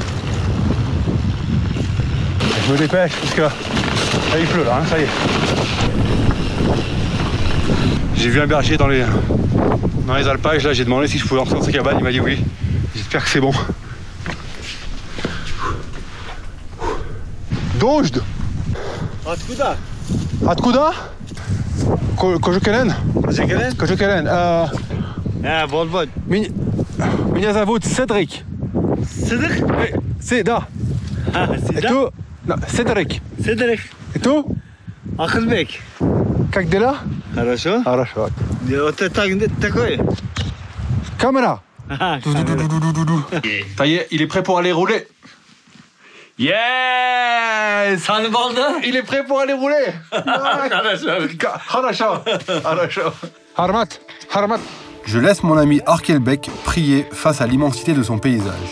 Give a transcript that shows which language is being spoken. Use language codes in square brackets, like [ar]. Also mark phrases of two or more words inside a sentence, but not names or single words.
[fr] Je me dépêche parce que là, il pleut là, hein, ça y est. J'ai vu un berger dans les alpages, là j'ai demandé si je pouvais entrer dans sa cabane, il m'a dit oui. J'espère que c'est bon. Dojd. [ru] Откуда? Откуда? Кожукелен? Кожукелен? Кожукелен. Вот. Меня зовут Седрик. Сыдык? Да. Сида? Это Седрик. Сыдык. Это Ахылбек. как дела? Хорошо. Хорошо. Вот это такое. Камера. [fr] Ça y est, il est prêt pour aller rouler. Yes! Il est prêt pour aller rouler. Harmat. Je laisse mon ami Arkelbek prier face à l'immensité de son paysage.